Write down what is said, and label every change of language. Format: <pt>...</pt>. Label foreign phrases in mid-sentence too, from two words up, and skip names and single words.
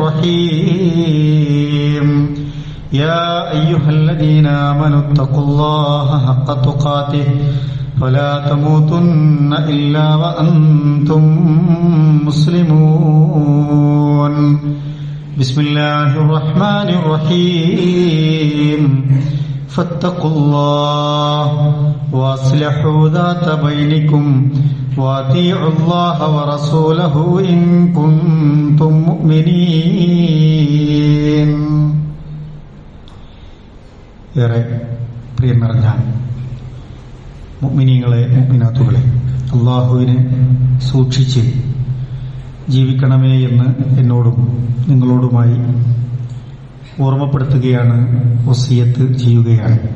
<ar>الرحيم يا أيها الذين آمنوا اتقوا الله حق تقاته فلا تموتن إلا وأنتم مسلمون بسم الله الرحمن الرحيم فاتقوا الله وأصلحوا ذات بينكم وأطيعوا الله ورسوله إن كنتم</ar> <ml>مؤمنين ഏറെ പ്രിയം നിറഞ്ഞ മുഅ്മിനീങ്ങളെ മുഅ്മിനാത്തുകളെ, അല്ലാഹുവിനെ സൂക്ഷിച്ച് ജീവിക്കണമേ എന്ന് എന്നോടും നിങ്ങളോടുമായി ഓർമ്മപ്പെടുത്തുകയാണ്, വസിയത്ത് ചെയ്യുകയാണ്.</ml>